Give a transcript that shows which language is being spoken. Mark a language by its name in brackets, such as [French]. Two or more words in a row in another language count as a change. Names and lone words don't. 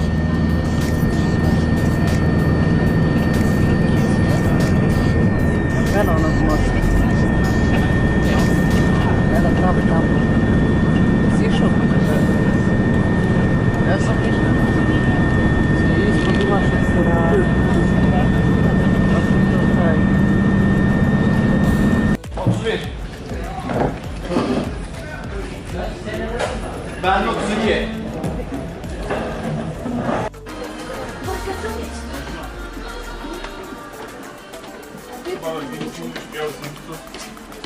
[Turkish] Ben anlatmaz. Ben anlatmam. Zişo. [Bosnian] Ja sam išla. Isto bila šestera. [Turkish] Ben 32. Baba,